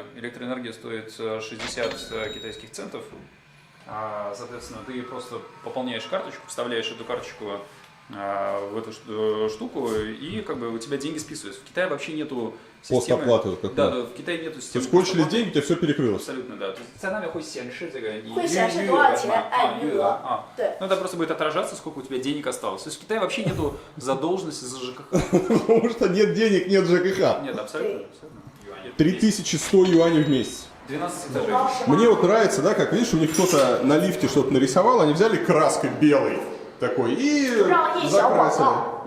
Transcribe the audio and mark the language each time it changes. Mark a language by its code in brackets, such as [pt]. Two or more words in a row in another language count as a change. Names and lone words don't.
[ru] Электроэнергия стоит 60 китайских центов. Соответственно, ты просто пополняешь карточку, вставляешь эту карточку в эту штуку, и как бы у тебя деньги списываются. В Китае вообще нету системы. Постоплаты вот Да, да, в Китае нету системы. Кончились деньги, у тебя все перекрылось. Абсолютно, да. То есть цена [zh] 会显示这个会显示多少钱，按余额。对。 [ru] Ну, это просто будет отражаться, сколько у тебя денег осталось. То есть в Китае вообще нету задолженности за ЖКХ. Потому что нет денег, нет ЖКХ. Нет, абсолютно. 3100 юаней в месяц. 12 этажей. Мне вот нравится, да, как видишь, у них кто-то на лифте что-то нарисовал, они взяли краской белой такой и закрасили.